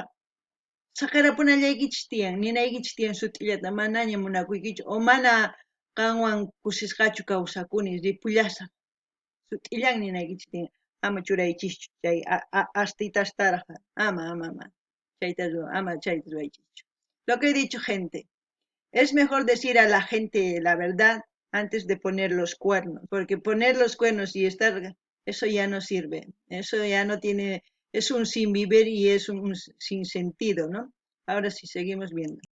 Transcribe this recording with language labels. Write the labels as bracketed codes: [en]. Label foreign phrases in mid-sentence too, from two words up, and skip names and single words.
[qu] Saqarapunallaykichis tiyan, ninaykichis tiyan sut'illata manaña munakuykichu o mana qanwan kusisqachu kawsakuni ripullasa. Sut'illan ninaykichis tiyan. Ama churaychischu chay astitastaraqa. Ama. Ama chayta ruwaychischu. [es] Lo que he dicho, gente, es mejor decir a la gente la verdad antes de poner los cuernos, porque poner los cuernos y estar, eso ya no sirve, eso ya no tiene, es un sin vivir y es un sin sentido, ¿no? Ahora sí, seguimos viendo.